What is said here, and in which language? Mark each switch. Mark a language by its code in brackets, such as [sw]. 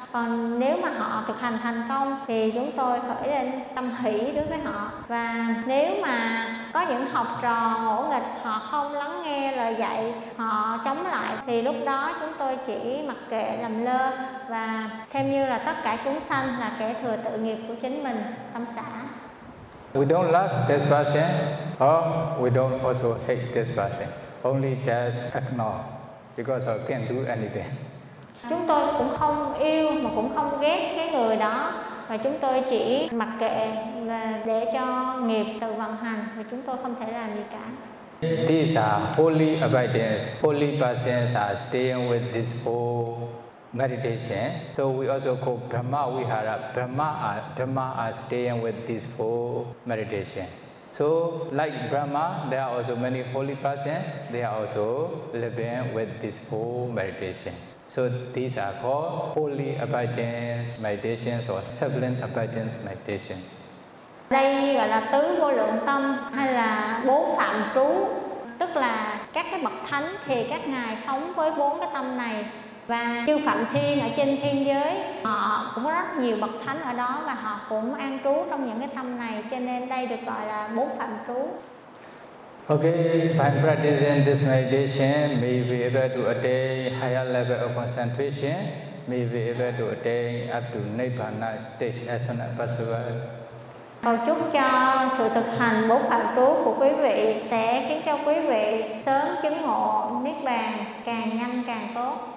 [vi] Còn nếu mà họ thực hành thành công thì chúng tôi khởi lên tâm hỷ đối với họ. Và nếu mà có những học trò ngỗ nghịch, họ không lắng nghe lời dạy, họ chống lại, thì lúc đó chúng tôi chỉ mặc kệ, làm lơ và xem như là tất cả chúng sanh là kẻ thừa tự nghiệp của chính mình, tâm xả. [en] We don't love this person, or we don't also hate this person. Only just ignore, because I can't do anything. [vi] Chúng tôi cũng không yêu mà cũng không ghét cái người đó, và chúng tôi chỉ mặc kệ là để cho nghiệp tự vận hành, và chúng tôi không thể làm gì cả. [en] These are holy abidants. Holy persons are staying with this whole meditation. So we also call Brahma Vihara. Brahma are staying with this whole meditation. So like Brahma, there are also many holy persons. They are also living with this whole meditation. So these are called holy abidants meditations or sublime abidants meditations. [vi] Đây gọi là tứ vô lượng tâm hay là bốn phạm trú, tức là các cái bậc thánh thì các ngài sống với bốn cái tâm này. Và chư phạm thiên ở trên thiên giới, họ cũng có rất nhiều bậc thánh ở đó và họ cũng an trú trong những cái tâm này, cho nên đây được gọi là bốn phạm trú. [en] Okay, by practicing this meditation, may we be able to attain higher level of concentration, may we be able to attain up to Nirvana stage as soon as possible. [vi] Cầu chúc cho sự thực hành bốn phạm trú của quý vị sẽ khiến cho quý vị sớm chứng ngộ Niết Bàn càng nhanh càng tốt.